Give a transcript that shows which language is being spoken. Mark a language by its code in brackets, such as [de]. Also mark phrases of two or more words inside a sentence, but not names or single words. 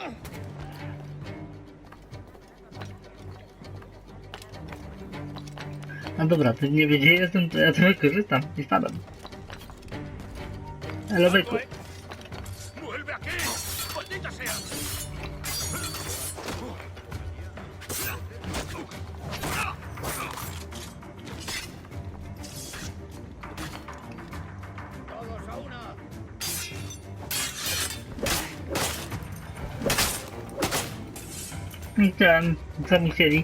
[pl] No dobra, ty nie wie gdzie jestem, to ja to wykorzystam i spadam. Ale byku. [es] ¡Vuelve aquí! ¡Maldita sea! ¡Todos a una! [pl] I chciałem, co mi chcieli.